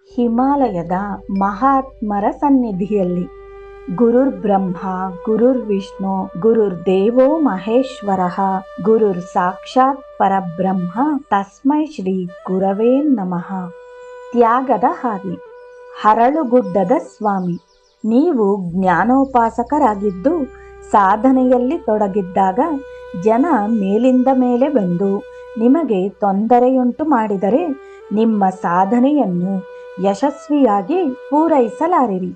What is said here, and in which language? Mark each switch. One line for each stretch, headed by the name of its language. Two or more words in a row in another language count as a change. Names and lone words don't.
Kannada: ಹಿಮಾಲಯದ ಮಹಾತ್ಮರ ಸನ್ನಿಧಿಯಲ್ಲಿ.
Sanskrit: ಗುರುರ್ ಬ್ರಹ್ಮ ಗುರುರ್ ವಿಷ್ಣು ಗುರುರ್ ದೇವೋ ಮಹೇಶ್ವರಃ ಗುರುರ್ ಸಾಕ್ಷಾತ್ ಪರಬ್ರಹ್ಮ ತಸ್ಮೈ ಶ್ರೀ ಗುರವೇ ನಮಃ.
Kannada: ತ್ಯಾಗದ ಹಾದಿ. ಹರಳುಗುಡ್ಡದ ಸ್ವಾಮಿ, ನೀವು ಜ್ಞಾನೋಪಾಸಕರಾಗಿದ್ದು ಸಾಧನೆಯಲ್ಲಿ ತೊಡಗಿದ್ದಾಗ ಜನ ಮೇಲಿಂದ ಮೇಲೆ ಬಂದು ನಿಮಗೆ ತೊಂದರೆಯುಂಟು ಮಾಡಿದರೆ ನಿಮ್ಮ ಸಾಧನೆಯನ್ನು ಯಶಸ್ವಿಯಾಗಿ ಪೂರೈಸಲಾರಿರಿ.